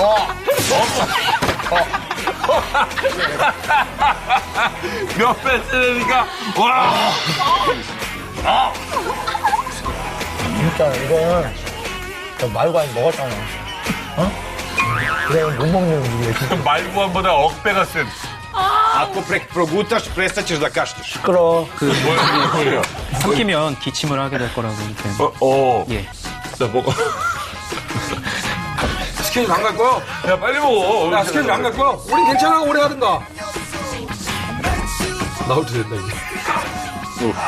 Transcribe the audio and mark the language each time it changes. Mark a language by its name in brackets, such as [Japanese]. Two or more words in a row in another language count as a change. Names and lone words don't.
[Korean] 몇 배 세니까, 와! 진짜 이거는 말고 안 먹었잖아. 어? 그래, 못 먹는 우리가 진짜 말고환보다 억배가 센. [Serbian] Ako progutaš, prestaćeš da kašljaš. [Korean] 시끄러. 뭐야? 삼키면 기침을 하게 될 거라고 이렇게. 예. 자, 먹어. 스케줄 안 갈 거야? 야, 빨리 먹어. 야, 스케줄 안 갈 거야? 우린 괜찮아. 오래 하든가. 나올 때 됐다, 이제.